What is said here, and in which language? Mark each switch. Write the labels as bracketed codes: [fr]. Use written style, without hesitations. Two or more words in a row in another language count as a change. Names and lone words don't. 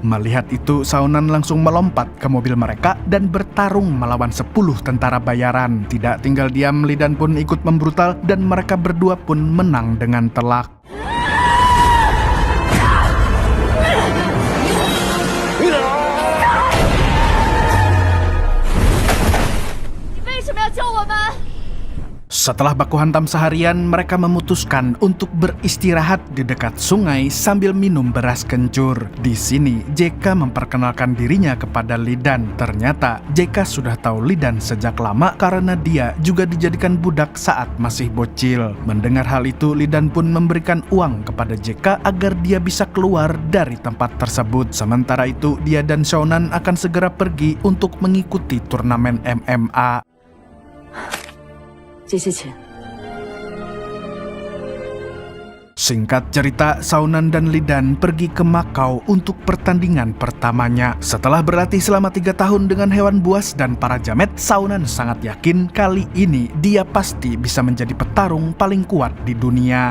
[id] Melihat itu, Xiaonan langsung melompat ke mobil mereka dan bertarung melawan 10 tentara bayaran. Tidak tinggal diam, Lidan pun ikut membrutal dan mereka berdua pun menang dengan telak. [zh] 你为什么要救我们？ [id] Setelah baku hantam seharian, mereka memutuskan untuk beristirahat di dekat sungai sambil minum beras kencur. Di sini, JK memperkenalkan dirinya kepada Lidan. Ternyata, JK sudah tahu Lidan sejak lama karena dia juga dijadikan budak saat masih bocil. Mendengar hal itu, Lidan pun memberikan uang kepada JK agar dia bisa keluar dari tempat tersebut. Sementara itu, dia dan Xiaonan akan segera pergi untuk mengikuti turnamen MMA. [zh] 这些钱， [id] Singkat cerita, Xiaonan dan Lidan pergi ke Makau untuk pertandingan pertamanya. Setelah berlatih selama 3 tahun dengan hewan buas dan para jamet, Xiaonan sangat yakin kali ini dia pasti bisa menjadi petarung paling kuat di dunia.